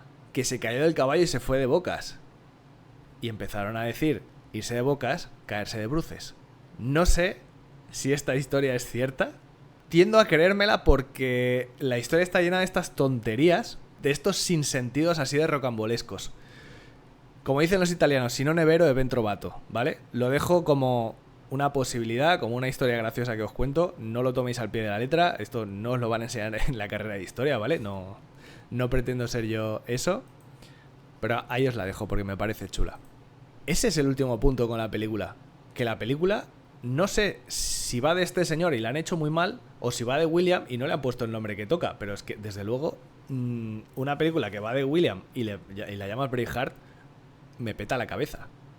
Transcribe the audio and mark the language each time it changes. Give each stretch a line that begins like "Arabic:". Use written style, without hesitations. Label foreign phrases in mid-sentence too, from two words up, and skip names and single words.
Spanish: Que se cayó del caballo y se fue de bocas. Y empezaron a decir, irse de bocas, caerse de bruces. No sé si esta historia es cierta. Tiendo a creérmela porque la historia está llena de estas tonterías, de estos sinsentidos así de rocambolescos. Como dicen los italianos,
Italian: si non è vero è ben trovato,
Spanish: ¿vale? Lo dejo como una posibilidad, como una historia graciosa que os cuento. No lo toméis al pie de la letra. Esto no os lo van a enseñar en la carrera de historia, ¿vale? No pretendo ser yo eso, pero ahí os la dejo porque me parece chula. Ese es el último punto con la película. Que la película, no sé si va de este señor y la han hecho muy mal, o si va de William y no le han puesto el nombre que toca, pero es que, desde luego, una película que va de William y la llamas Braveheart, me peta la cabeza.